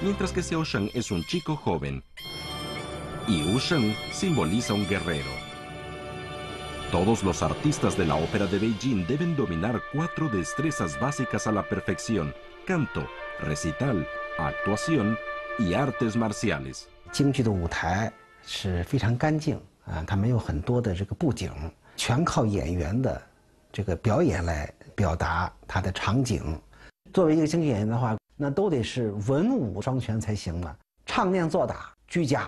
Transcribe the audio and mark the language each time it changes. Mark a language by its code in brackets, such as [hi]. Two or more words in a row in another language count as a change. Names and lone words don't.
[es] mientras que Xiao Sheng es un chico joven. Y Wu Sheng simboliza un guerrero. Todos los artistas de la ópera de Beijing deben dominar 4 destrezas básicas a la perfección: canto, recital, actuación y artes marciales. [zh] 京剧的舞台是非常干净啊，它没有很多的这个布景，全靠演员的这个表演来表达它的场景。作为一个京剧演员的话，那都得是文武双全才行了，唱念做打俱佳。